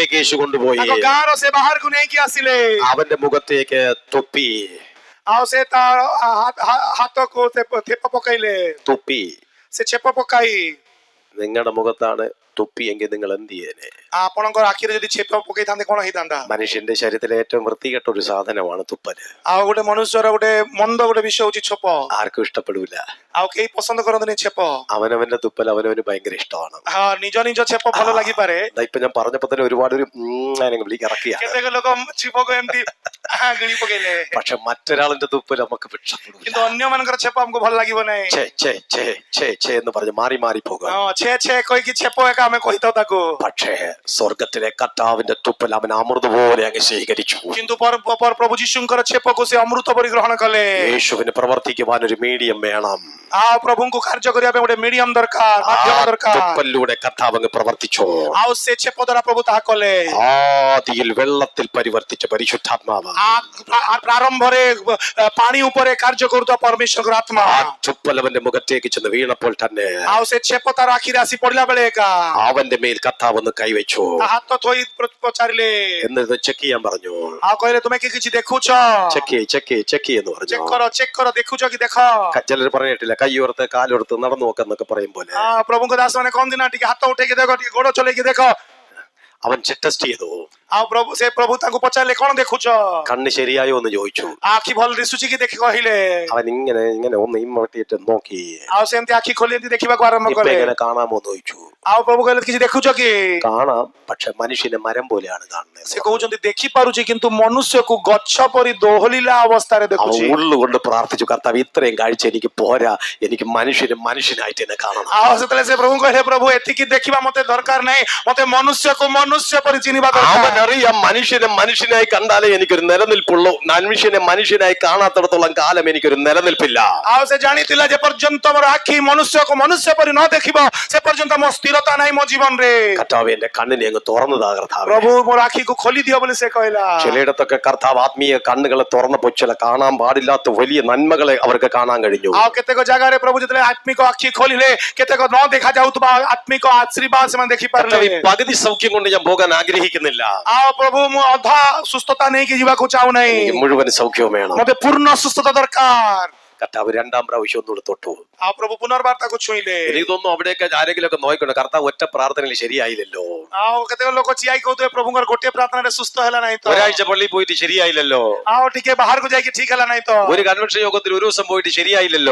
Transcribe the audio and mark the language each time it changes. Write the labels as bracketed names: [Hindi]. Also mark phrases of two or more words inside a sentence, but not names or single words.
[Malayalam] യേശു കൊണ്ടുപോയി [Odia] ତାଙ୍କ ଗାଁର ସେ ବାହାରକୁ ନେଇକି ଆସିଲେ [Malayalam] അവന്റെ മുഖത്തേക്ക് തുപ്പി [Odia] ଆଉ ସେ ତା ହାତକୁ ଥେପ ପକାଇଲେ [Malayalam] തുപ്പി [Odia] ସେ ଛେପ ପକାଇ [Malayalam] നിങ്ങളുടെ മുഖത്താണ് തുപ്പിയെങ്കിൽ നിങ്ങൾ എന്ത് ചെയ്യേനെ [Odia] ଆପଣଙ୍କର ଆଖିରେ ଯଦି ଛେପ ପକେଇଥାନ୍ତେ କଣ ହେଇଥାନ୍ତା [Malayalam] മനുഷ്യന്റെ ശരീരത്തിലെ ഏറ്റവും വൃത്തികെട്ട ഒരു സാധനമാണ് തുപ്പല് [Odia] ଆଉ ଗୋଟେ ମନୁଷ୍ୟର ଗୋଟେ ମନ୍ଦ ଗୋଟେ ବିଷୟ ହଉଛି ଛେପ [Malayalam] ആർക്കും ഇഷ്ടപ്പെടില്ല [Odia] ଆଉ କେହି ପସନ୍ଦ କରନ୍ତିନି ଛେପ [Malayalam] അവനവന്റെ തുപ്പൽ അവനവന് ഭയങ്കര ഇഷ്ടമാണ് [Odia] ହଁ ନିଜ ନିଜ ଛେପ ଭଲ ଲାଗିପାରେ [Malayalam] ദാ ഇപ്പൊ ഞാൻ പറഞ്ഞപ്പോ തന്നെ ഒരുപാട് ഒരു വിളിക്ക് ഇറക്കിയ [Odia] କେତେକ ଲୋକ ଛେପକୁ ଏମିତି ଗିଳି ପକେଇଲେ [Malayalam] പക്ഷെ മറ്റൊരാളിന്റെ തുപ്പൽ നമുക്ക് ഇഷ്ടപ്പെടില്ല [Odia] କିନ୍ତୁ ଅନ୍ୟ ମାନଙ୍କର ଛେପ ଆମକୁ ଭଲ ଲାଗିବ ନାହିଁ [Malayalam] ഛേ ഛേ ഛേ ഛേ ഛേ എന്ന് പറഞ്ഞ് മാറി മാറി പോകും [Odia] ଛେ ଛେ କହିକି ଛେପ ଏକା ଆମେ କହିଥାଉ ତାକୁ [Malayalam] പക്ഷേ സ്വർഗത്തിലെ കർത്താവിന്റെ തുപ്പൽ അവൻ അമൃത പോലെ അങ്ങ് സ്വീകരിച്ചു [Odia] କିନ୍ତୁ ପ୍ରଭୁ ଯୀଶୁଙ୍କର ଛେପକୁ ସେ ଅମୃତ ପରି ଗ୍ରହଣ କଲେ [Malayalam] യേശുവിന് പ്രവർത്തിക്കുവാൻ ഒരു മീഡിയം വേണം [Odia] ଆଉ ପ୍ରଭୁଙ୍କୁ କାର୍ଯ୍ୟ କରିବା ପାଇଁ ଗୋଟେ ମିଡିୟମ ଦରକାର ମାଧ୍ୟମ ଦରକାର [Malayalam] തുപ്പലിലൂടെ കർത്താവ് അങ്ങ് പ്രവർത്തിച്ചു [Odia] ଆଉ ସେ ଛେପ ଦ୍ୱାରା ପ୍ରଭୁ ତାହା କଲେ [Malayalam] ആദിയിൽ വെള്ളത്തിൽ പരിവർത്തിച്ച പരിശുദ്ധാത്മാവ് [Odia] ପ୍ରାରମ୍ଭରେ ପାଣି ଉପରେ କାର୍ଯ୍ୟ କରୁଥିବା ପରମେଶ୍ୱରଙ୍କର ଆତ୍ମା [Malayalam] ആ തുപ്പൽ അവന്റെ മുഖത്തേക്ക് ചെന്ന് വീണപ്പോൾ തന്നെ [Odia] ଆଉ ସେ ଛେପ ତାର ଆଖିରେ ଆସି ପଡିଲା ବେଳେ ଏକା [Malayalam] അവന്റെ മേൽ കർത്താവ് ഒന്ന് കൈവച്ചു [Odia] ତା ହାତ ଥୋଇ ପଚାରିଲେ [Malayalam] എന്നിട്ട് ചെക്ക് ചെയ്യാൻ പറഞ്ഞു [Odia] ଆଉ କହିଲେ ତୁମେ କି କିଛି ଦେଖୁଛ [Malayalam] ചെക്ക് എന്ന് പറഞ്ഞു [Odia] ଚେକ୍ କର ଦେଖୁଛ କି ଦେଖ [Malayalam] ചിലർ പറഞ്ഞിട്ടില്ല കൈയോർത്ത് കാലോർത്ത് നടന്നു നോക്കെന്നൊക്കെ പറയും പോലെ [Odia] ପ୍ରଭୁଙ୍କ ଦାସ ମାନେ କହନ୍ତି ନା ଟିକେ ହାତ ଉଠେଇକି ଦେଖ ଟିକେ ଗୋଡ ଚଲେଇକି ଦେଖ [Malayalam] അവൻ ടെസ്റ്റ് ചെയ്തു [Odia] ଆଉ ପ୍ରଭୁ ତାଙ୍କୁ ପଚାରିଲେ କଣ ଦେଖୁଛ [Malayalam] കണ്ണ് ശരിയായോ എന്ന് ചോദിച്ചു [Odia] ଆଖି ଭଲ ଦିଶୁଛି କି ଦେଖି କହିଲେ [Malayalam] അവൻ ഇങ്ങനെ ഒന്ന് ഇമ്മട്ടിട്ട് നോക്കി [Odia] ଆଉ ସେମିତି ଆଖି ଖୋଲି ଏମିତି ଦେଖିବାକୁ ଆରମ୍ଭ [Malayalam] ഇപ്പൊ [Odia] କଲେ [Malayalam] എങ്ങനെ കാണാമോ എന്ന് ചോദിച്ചു [Odia] ଆଉ ପ୍ରଭୁ କହିଲେ କିଛି ଦେଖୁଛ କି [Malayalam] കാണാം പക്ഷെ മനുഷ്യനെ മരം പോലെയാണ് കാണുന്നത് [Odia] ସେ କହୁଛନ୍ତି ଦେଖିପାରୁଛି କିନ୍ତୁ ମନୁଷ୍ୟକୁ ଗଛ ପରି ଦୋହଲିଲା ଅବସ୍ଥାରେ ଦେଖୁଛି [Malayalam] ഉള്ളുകൊണ്ട് പ്രാർത്ഥിച്ചു കർത്താവ് ഇത്രയും കാഴ്ച എനിക്ക് പോരാ എനിക്ക് മനുഷ്യനായിട്ട് എന്നെ കാണണം [Odia] ଆଉ ସେତେବେଳେ ସେ ପ୍ରଭୁ କହିଲେ ପ୍ରଭୁ ଏତିକି ଦେଖିବା ମତେ ଦରକାର ନାହିଁ ମତେ ମନୁଷ୍ୟକୁ ମନୁଷ୍ୟ ପରି ଚିହ୍ନିବା ଦରକାର [Malayalam] അവനറിയാം മനുഷ്യനെ മനുഷ്യനായി കണ്ടാലേ എനിക്കൊരു നിലനിൽപ്പുള്ളൂ മനുഷ്യനെ മനുഷ്യനായി കാണാത്തിടത്തോളം കാലം എനിക്കൊരു നിലനിൽപ്പില്ല [Odia] ଆଉ ସେ ଜାଣିଥିଲା ଯେ ପର୍ଯ୍ୟନ୍ତ ମୋର ଆଖି ମନୁଷ୍ୟକୁ ମନୁଷ୍ୟ ପରି ନ ଦେଖିବ ସେ ପର୍ଯ୍ୟନ୍ତ ମୋ ସ୍ଥିରତା ନାହିଁ ମୋ ଜୀବନରେ [Malayalam] കർത്താവ് എന്റെ കണ്ണിനെ അങ്ങ് തുറന്നതാ കർത്താവ് [Odia] ପ୍ରଭୁ ମୋର ଆଖିକୁ ଖୋଲି ଦିଅ ବୋଲି ସେ କହିଲା [Malayalam] ചിലയിടത്തൊക്കെ കർത്താവ് ആത്മീയ കണ്ണുകളെ തുറന്നപ്പോൾ ചില കാണാൻ പാടില്ലാത്ത വലിയ നന്മകളെ അവർക്ക് കാണാൻ കഴിഞ്ഞു [Odia] ଆଉ କେତେକ ଜାଗାରେ ପ୍ରଭୁ ଯେତେବେଳେ ଆତ୍ମିକ ଆଖି ଖୋଲିଲେ କେତେକ ନ ଦେଖା ଯାଉଥିବା ଆତ୍ମିକ ଆଶୀର୍ବାଦ ସେମାନେ ଦେଖିପାରିଲେ [Malayalam] പകുതി സൗഖ്യം കൊണ്ട് ഞാൻ പോകാൻ ആഗ്രഹിക്കുന്നില്ല [Odia] ଆଉ ପ୍ରଭୁ ମୁଁ ଅଧା ସୁସ୍ଥତା ନେଇକି ଯିବାକୁ ଚାହୁଁନାହିଁ [Malayalam] എനിക്ക് മുഴുവൻ സൗഖ്യവും വേണം [Odia] ମତେ ପୂର୍ଣ୍ଣ ସୁସ୍ଥତା ଦରକାର [Malayalam] കർത്താവ് രണ്ടാം പ്രാവശ്യം ഒന്നുകൂടെ തൊട്ടു [Odia] ଆଉ പ്രଭു പുനର୍ବାର ତାକୁ ଛୁଇଁଲେ [Malayalam] എനിക്ക് തോന്നുന്നു അവിടെയൊക്കെ ആരെങ്കിലും ഒക്കെ നോക്കണം കർത്താവ് ഒറ്റ പ്രാർത്ഥനയിൽ ശരിയായില്ലല്ലോ [Odia] ଆଉ କେତେକ ଲୋକ ଠିଆ ହେଇକି କହୁଥିବେ ପ୍ରଭୁଙ୍କର ଗୋଟିଏ ପ୍ରାର୍ଥନାରେ ସୁସ୍ଥ ହେଲା ନାହିଁ ତ [Malayalam] ഒരാഴ്ച പള്ളിയിൽ പോയിട്ട് ശരിയായില്ലല്ലോ [Odia] ଆଉ ଟିକେ ବାହାରକୁ ଯାଇକି ଠିକ ହେଲା ନାହିଁ ତ [Malayalam] ഒരു കൺവെൻഷൻ യോഗത്തിൽ ഒരു ദിവസം പോയിട്ട് ശരിയായില്ലല്ലോ